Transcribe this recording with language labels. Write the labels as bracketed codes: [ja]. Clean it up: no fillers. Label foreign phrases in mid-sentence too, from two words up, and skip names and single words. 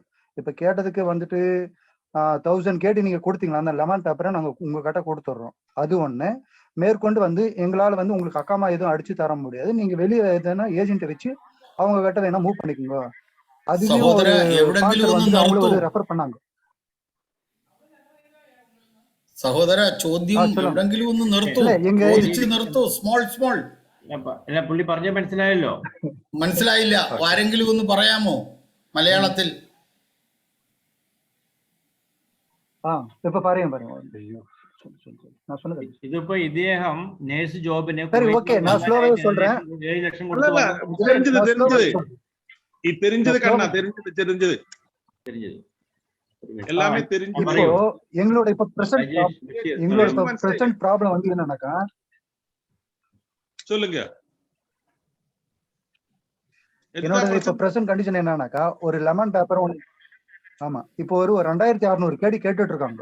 [ta] இப்ப கேட்டதுக்கு வந்துட்டு 1000 கேட்டு நீங்க கொடுத்தீங்களா, அந்த [en] lemon paper [ta] நாங்க உங்க கிட்ட கொடுத்துட்றோம். அது ஒண்ணு. மேற்கொண்டு வந்து எங்களால வந்து உங்களுக்கு அக்காமா எதுவும் அடிச்சு தர முடியாது, நீங்க வெளியே எதுனா ஏஜென்ட்டை வச்சு அவங்க கிட்ட வேணா மூவ் பண்ணிக்கோங்க. அதுலயும் ஒரு ஸ்பான்சர் வந்து அவங்களும் ஒரு ரெஃபர் பண்ணாங்க. [ml] സഹോദര ചോദ്യം എവിടെങ്കിലും ഒന്ന് നിർത്തൂ, ചോദിച്ച് നിർത്തൂ. സ്മോൾ പുള്ളി പറഞ്ഞ മനസ്സിലായല്ലോ? മനസ്സിലായില്ല, ആരെങ്കിലും ഒന്ന് പറയാമോ മലയാളത്തിൽ? ഇപ്പൊ പറയാം. ഇതിപ്പോ ഇദ്ദേഹം [en] nurse job [ml] 7 ലക്ഷം [ta] தெரிஞ்சது எல்லாமே தெரிஞ்சு. இப்போ எங்களோட இப்ப [en] present problem [ta] வந்து என்னன்னாக்கா, சொல்லுங்க. என்னோட இப்ப [en] present condition [ta] என்னன்னாக்கா, ஒரு [en] lemon paper [ta] ஆமா இப்போ ஒரு 2600 கேடி கேட்டுட்டு இருக்காங்க.